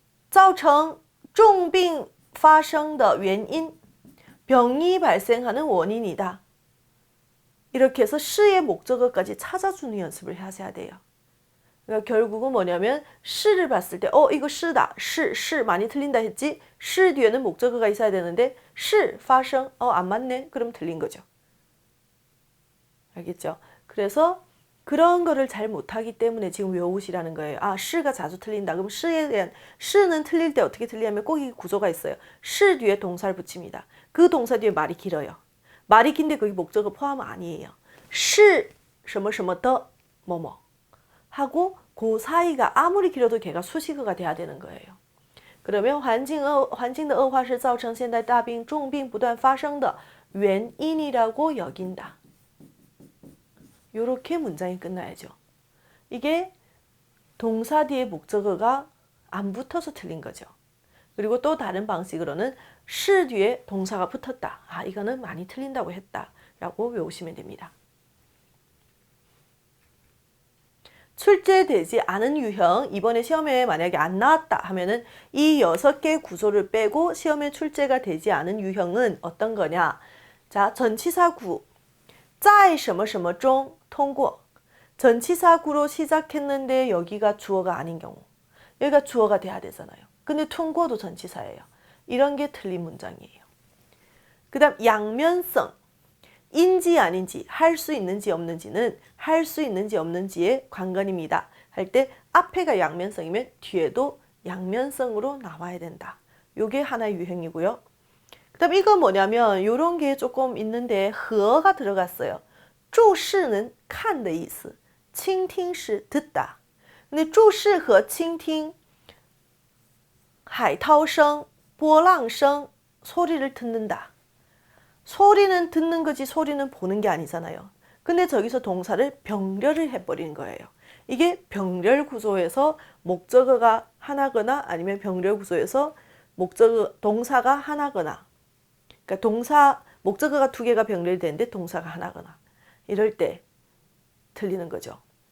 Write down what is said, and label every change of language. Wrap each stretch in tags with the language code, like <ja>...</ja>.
<zh>造成重病发生的原因</zh> <ko>병이 발생하는 원인이다. 이렇게 해서 시의 목적어까지 찾아주는 연습을 하셔야 돼요. 그러니까 결국은 뭐냐면 시를 봤을 때 이거 시다. 시 많이 틀린다 했지? 시 뒤에는 목적어가 있어야 되는데 시,发生 안 맞네? 그럼 틀린 거죠. 알겠죠? 그래서 그런 거를 잘 못하기 때문에 지금 외우시라는 거예요. 시가 자주 틀린다. 그럼 시에 대한 시는 틀릴 때 어떻게 틀리냐면 꼭 이 구조가 있어요. 시 뒤에 동사를 붙입니다. 그 동사 뒤에 말이 길어요. 말이 긴데 그게 목적어 포함 아니에요. 시</ko> <zh>什么什么的</zh> <ko>뭐뭐 하고 그 사이가 아무리 길어도 걔가 수식어가 돼야 되는 거예요.</ko> <zh>그러면 环境的恶化是造成现代大病重病不断发生的原因</zh> <ko>이라고 여긴다. 요렇게 문장이 끝나야죠. 이게 동사 뒤에 목적어가 안 붙어서 틀린 거죠. 그리고 또 다른 방식으로는 시 뒤에 동사가 붙었다. 아, 이거는 많이 틀린다고 했다. 라고 외우시면 됩니다. 출제되지 않은 유형, 이번에 시험에 만약에 안 나왔다 하면은 이 6개 구조를 빼고 시험에 출제가 되지 않은 유형은 어떤 거냐? 자, 전치사구,</ko> <zh>在什么什么中通过.</zh> <ko>전치사구로 시작했는데 여기가 주어가 아닌 경우. 여기가 주어가 돼야 되잖아요. 근데 통고도 전치사예요. 이런 게 틀린 문장이에요. 그 다음 양면성. 인지 아닌지, 할 수 있는지 없는지는 할 수 있는지 없는지의 관건입니다. 할 때 앞에가 양면성이면 뒤에도 양면성으로 나와야 된다. 요게 하나의 유형이고요. 그 다음 이거 뭐냐면 요런 게 조금 있는데 허가 들어갔어요.</ko> <zh>注视는 看的意思, 倾听是 듣다.</zh> <ko>근데</ko> <zh>注视和倾听 海涛声, 波浪声,</zh> <ko>소리를 듣는다. 소리는 듣는 거지 소리는 보는 게 아니잖아요. 근데 저기서 동사를 병렬을 해버리는 거예요. 이게 병렬 구조에서 목적어가 하나거나 아니면 병렬 구조에서 목적어 동사가 하나거나, 그러니까 동사 목적어가 2개가 병렬되는데 동사가 하나거나 이럴 때 틀리는 거죠.</ko>